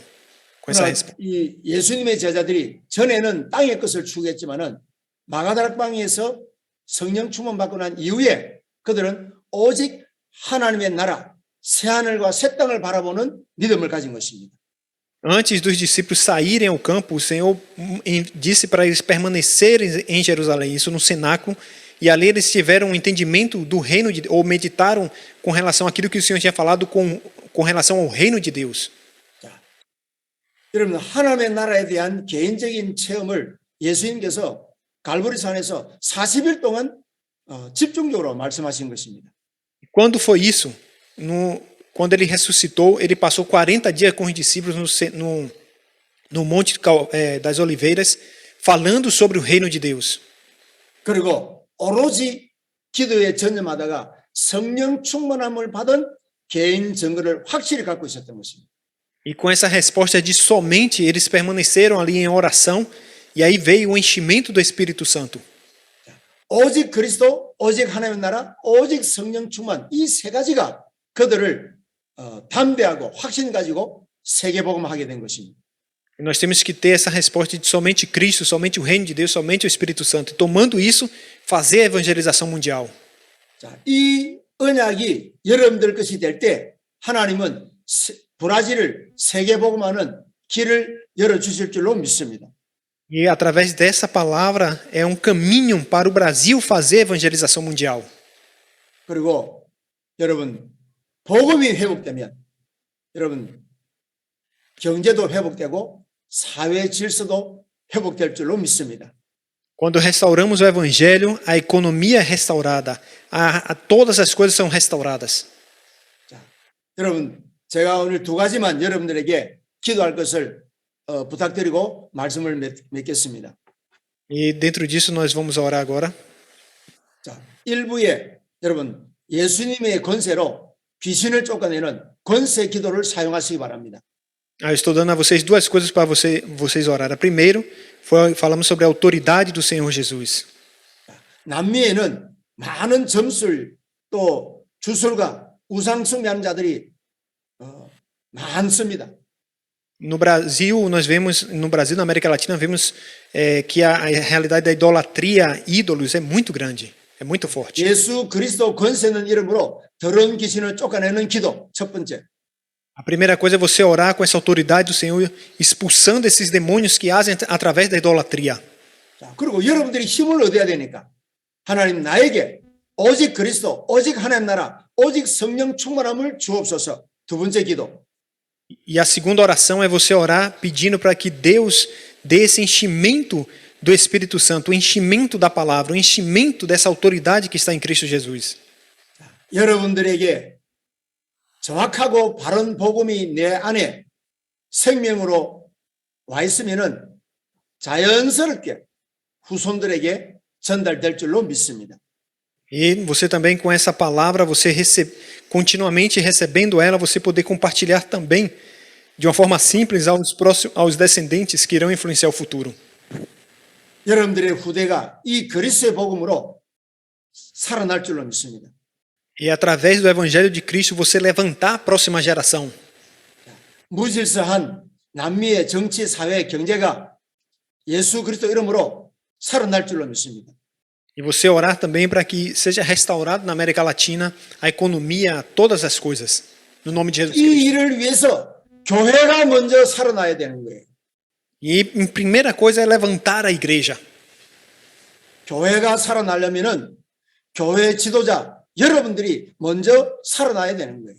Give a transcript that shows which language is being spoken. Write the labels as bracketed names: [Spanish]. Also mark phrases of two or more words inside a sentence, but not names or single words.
[Portuguese] Com essa resposta. [Korean] 이 예수님의 제자들이 전에는 땅의 것을 추구했지만은 마가다락방에서 성령 충만 받고 난 이후에 그들은 오직 하나님의 나라, 새 하늘과 새 땅을 바라보는 믿음을 가진 것입니다. [Portuguese] Antes dos discípulos saírem ao campo, o Senhor disse para eles permanecerem em Jerusalém, isso no cenáculo, e ali eles tiveram um entendimento do reino de Deus, ou meditaram com relação àquilo que o Senhor tinha falado com relação ao reino de Deus. [Korean] 자, 여러분 하나님의 나라에 대한 개인적인 체험을 예수님께서 갈보리산에서 40일 동안 집중적으로 말씀하신 것입니다. [Portuguese] Quando foi isso? Quando ele ressuscitou, ele passou 40 dias com os discípulos no Monte das Oliveiras, falando sobre o reino de Deus. [Korean] 그리고 오로지 기도에 전념하다가 성령 충만함을 받은 개인 증거를 확실히 갖고 있었던 것입니다. [Portuguese] E com essa resposta de somente, eles permaneceram ali em oração, e aí veio o enchimento do Espírito Santo. [Korean] 오직 그리스도, 오직 하나님의 나라, 오직 성령 충만 이 세 가지가 그들을 담대하고 확신 가지고 세계복음하게 된 것입니다. [Portuguese] E nós temos que ter essa resposta de somente Cristo, somente o reino de Deus, somente o Espírito Santo. E tomando isso, fazer a evangelização mundial. [Korean] 자, 이 언약이 여러분들 것이 될 때 하나님은 브라질을 세계복음하는 길을 열어주실 줄로 믿습니다. [Portuguese] E através dessa palavra é um caminho para o Brasil fazer a evangelização mundial. [Korean] 그리고 여러분 복음이 회복되면 여러분 경제도 회복되고 사회 질서도 회복될 줄로 믿습니다. [Portuguese] Quando restauramos o evangelho, a economia é restaurada, todas as coisas são restauradas. [Korean] 자, 여러분 제가 오늘 두 가지만 여러분들에게 기도할 것을 부탁드리고 말씀을 맺겠습니다. [Portuguese] E dentro disso nós vamos orar agora. [Korean] 자, 1부에 여러분 예수님의 권세로 귀신을 쫓아내는 권세 기도를 사용하시기 바랍니다. [Portuguese] Eu estou dando a vocês duas coisas para vocês orarem. Primeiro, falamos sobre a autoridade do Senhor Jesus. [Korean] 남미에는 많은 점술 또 주술가 우상 숭배하는 자들이 많습니다. [Portuguese] No Brasil, na América Latina, vemos que a realidade da idolatria, ídolos, é muito grande. É muito forte. [Korean] 예수 그리스도 권세 있는 이름으로 더러운 귀신을 쫓아내는 기도 첫 번째. [Portuguese] A primeira coisa é você orar com essa autoridade do Senhor, expulsando esses demônios que agem através da idolatria. [Korean] 자, 그리고 여러분들이 힘을 얻어야 되니까 하나님 나에게 오직 그리스도, 오직 하나님 나라, 오직 성령 충만함을 주옵소서. 두 번째 기도. [Portuguese] E a segunda oração é você orar pedindo para que Deus dê esse enchimento do Espírito Santo, o enchimento da palavra, o enchimento dessa autoridade que está em Cristo Jesus. [Korean] 여러분들에게 정확하고 바른 복음이 내 안에 생명으로 와 있으면은 자연스럽게 후손들에게 전달될 줄로 믿습니다. [Portuguese] E você também com essa palavra, você continuamente recebendo ela, você poder compartilhar também de uma forma simples aos descendentes que irão influenciar o futuro. [Korean] 여러분들의 후대가 이 그리스도의 복음으로 살아날 줄로 믿습니다. [Portuguese] E através do Evangelho de Cristo você levantar a próxima geração. [Korean] 무질서한 남미의 정치, 사회, 경제가 예수 그리스도 이름으로 살아날 줄로 믿습니다. [Portuguese] E você orar também para que seja restaurado na América Latina a economia, todas as coisas, no nome de Jesus [Korean] 이 [Portuguese] Cristo. [Korean] 일을 위해서 교회가 먼저 살아나야 되는 거예요. [Portuguese] E a primeira coisa é levantar a igreja. [Korean] 교회가 살아나려면은 교회 지도자 여러분들이 먼저 살아나야 되는 거예요.